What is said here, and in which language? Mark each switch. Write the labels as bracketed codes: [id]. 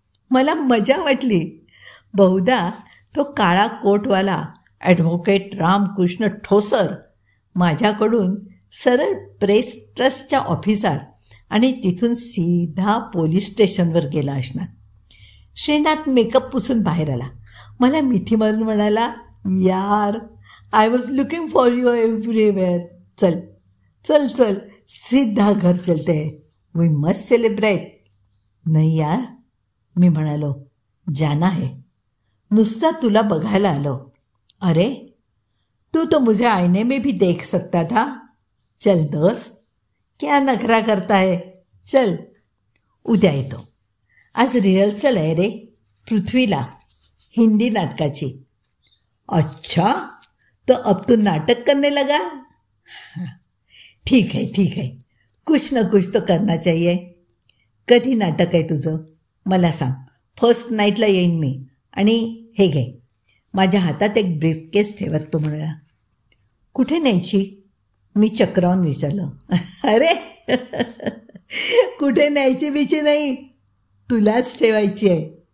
[mr] मला मजा वाटली. बहुधा तो काळा कोटवाला ॲडव्होकेट रामकृष्ण ठोसर माझ्याकडून सरळ प्रेस ट्रस्टच्या ऑफिसात आणि तिथून सीधा पोलीस स्टेशनवर गेला असणार. श्रीनाथ मेकअप पुसून बाहेर आला. मला मिठी मारून म्हणाला, यार [en] I was looking for you everywhere. [hi] चल चल चल, सीधा घर चलते है, [en] We must celebrate. [mr] नाही यार, मी म्हणालो, [hi] जाना है. [mr] नुसता तुला बघायला आलो. [hi] अरे तू तो मुझे आईने में भी देख सकता था. चल दोस्त, क्या नखरा करता है, चल. [mr] उद्या येतो. आज रिहर्सल आहे रे पृथ्वीला, हिंदी नाटकाची. [hi] अच्छा, तो अब तू नाटक करने लगा? ठीक है, कुछ ना कुछ तो करना चाहिए. [mr] कधी नाटक आहे तुझं मला सांग. फर्स्ट नाईटला येईन मी. आणि हे घे. माझ्या हातात एक ब्रीफकेस ठेवत तो म्हणाला. कुठे न्यायची? मी चक्रावून विचारलं. अरे कुठे न्यायची बिची नाही, तुलाच ठेवायची आहे.